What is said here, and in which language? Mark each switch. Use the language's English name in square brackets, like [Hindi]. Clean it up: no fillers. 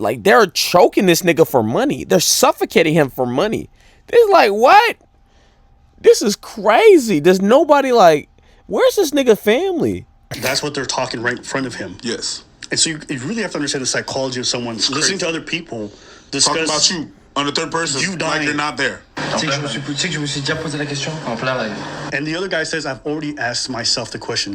[English] Like, they're choking this nigga for money. They're suffocating him for money. It's like, what? This is crazy. There's nobody like, where's this nigga family? That's what they're talking right in front of him. Yes. And so you really have to understand the psychology of someone listening to other people discuss. Talking about you on the third person, you dying. like you're not there. [French] Tu sais que je me suis déjà posé la question en plein live. [English] And the other guy says, I've already asked myself the question.